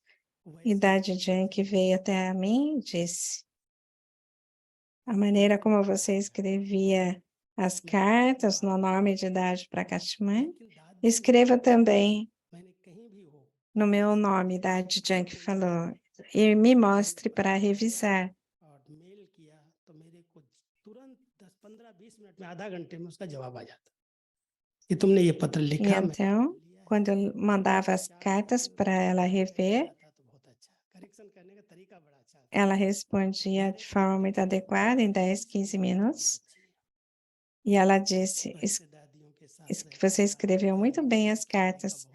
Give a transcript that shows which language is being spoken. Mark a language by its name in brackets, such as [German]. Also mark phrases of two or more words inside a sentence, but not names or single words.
[Portuguese] E Dade Janki veio até a mim e disse, a maneira como você escrevia as cartas no nome de Dade Prakashmani, escreva também no meu nome, Dade Janki falou, e me mostre para revisar. [Hindi] कि तुमने ये पत्र [Portuguese] E [Hindi] लिखा [Portuguese] então, quando eu mandava as cartas para ela rever, ela respondia de forma muito adequada, em 10, 15 minutos. E ela disse, que você escreveu muito bem as cartas.